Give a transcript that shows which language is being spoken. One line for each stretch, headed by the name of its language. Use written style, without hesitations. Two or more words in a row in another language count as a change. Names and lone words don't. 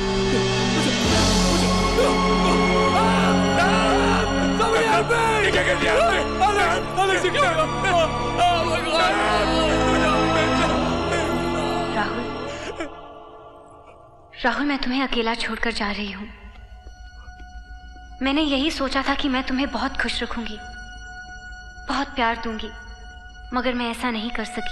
English: Somebody help me!
Hindi: क्या कर दिया आपने? Alex, क्या हुआ?
English: Oh my God!
Hindi: राहुल, मैं तुम्हें अकेला छोड़कर जा रही हूँ। मैंने यही सोचा था कि मैं तुम्हें बहुत खुश रखूंगी, बहुत प्यार दूंगी, मगर मैं ऐसा नहीं कर सकी।